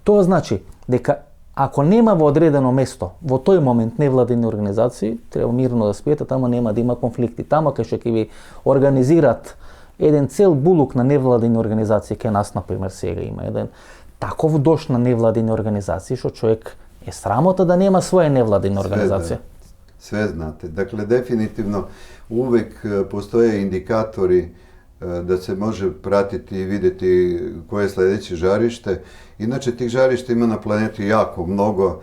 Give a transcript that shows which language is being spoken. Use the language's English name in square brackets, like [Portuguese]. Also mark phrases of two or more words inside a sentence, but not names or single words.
[Macedonian] Тоа значи дека ако нема во одредено место, во тој момент невладини организации, треба мирно да спиете, тамо нема да има конфликти. Тамо кај што ќе ви организират еден цел булук на невладини организации, кај нас, например, сега има еден таков дош на невладини организации, [Serbian] što čovjek je sramota da nema svoje nevladine organizacije. Sve znate. Dakle, definitivno uvijek postoje indikatori da se može pratiti i vidjeti koje je sljedeće žarište. Inače, tih žarišta ima na planeti jako mnogo.